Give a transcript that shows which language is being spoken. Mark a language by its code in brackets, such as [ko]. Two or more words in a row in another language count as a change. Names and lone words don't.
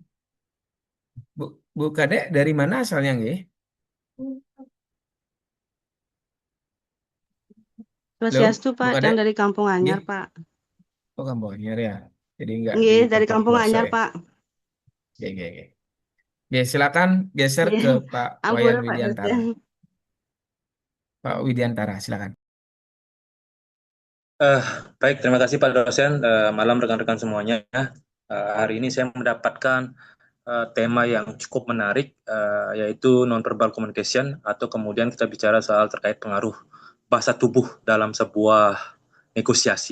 [id] Bu Kadek dari mana asalnya nggih? Halo, Swastiastu Bu Pak, Kadek? yang dari Kampung Anyar Nggih. Pak. Oh, Kampung Anyar ya. Jadi nggak di Nggih, dari tempat Kampung pelosok Anyar ya. Pak. Oke, oke, oke. Oke, silakan geser ke Nggih. Pak Wayan Ampun Pak Widiantara. dosen. Pak Widiantara, silakan. Baik, terima kasih Pak dosen. Malam rekan-rekan semuanya. Hari ini saya mendapatkan tema yang cukup menarik, yaitu [en] non-verbal communication, [id] atau kemudian kita bicara soal terkait pengaruh bahasa tubuh dalam sebuah negosiasi.